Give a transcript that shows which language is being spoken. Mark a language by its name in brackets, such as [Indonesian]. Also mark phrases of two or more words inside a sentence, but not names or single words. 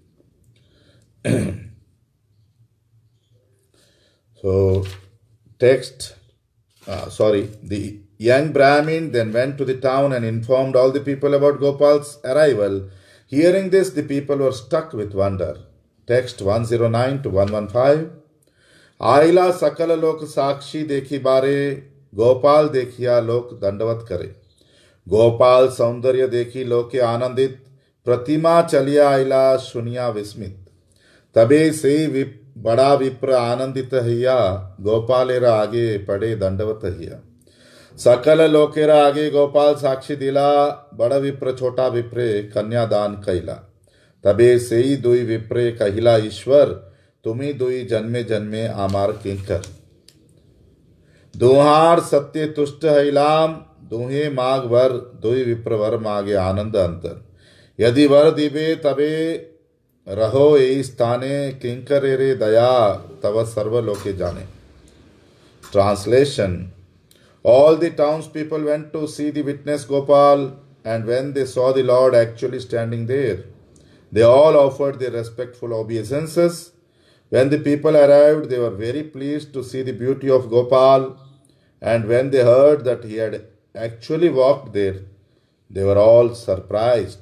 [English] The young Brahmin then went to the town and informed all the people about Gopal's arrival. Hearing this, the people were struck with wonder. Text 109 to 115. [Bangla] আইলা সকল লোক সাক্ষী দেখি বারে গোপাল দেখিয়া লোক দণ্ডবৎ করে গোপাল সৌন্দর্য দেখি লোকে আনন্দিত প্রতিমা চলিয়া আইলা শুনিয়া বিস্মিত তবে সে বড় বিপ্র আনন্দিত হৈয়া গোপালের আগে পড়ে দণ্ডবৎ হৈয়া সকল লোকের আগে গোপাল সাক্ষী দিলা বড় বিপ্র ছোট বিপ্রে কন্যাদান কৈলা তবে সে দুই বিপ্রে কহিলা ঈশ্বর তুমি দুই জন্মে জন্মে আমার কিঙ্কর দুঁহার সত্য তুষ্ট হৈলাম দুঁহে মাগ বর দুই বিপ্র বর মাগে আনন্দ অন্তর যদি বর দিবে তবে রহ এ স্থানে কিঙ্কর রে দয়া তব সর্ব লোকে জানে. [English] Translation. All the townspeople went to see the witness Gopal, and when they saw the Lord actually standing there, they all offered their respectful obeisances. When the people arrived, they were very pleased to see the beauty of Gopal, and when they heard that he had actually walked there, they were all surprised.